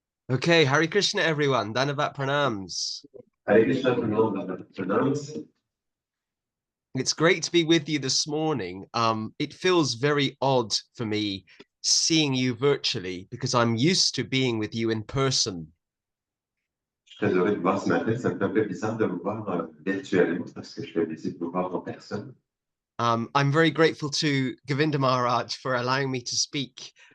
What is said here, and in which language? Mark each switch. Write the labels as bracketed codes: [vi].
[en] Okay, Hare Krishna, everyone. Dhanavat pranams. Hare Krishna pronounce. It's great to be with you this morning. It feels very odd for me seeing you virtually because I'm used to being with you in person. [fr] Je suis très heureux de vous voir ce matin. Ça me fait un peu bizarre de vous voir virtuellement parce que je suis habitué de vous voir en personne. [en] I'm very grateful to Govinda Maharaj for allowing me to speak.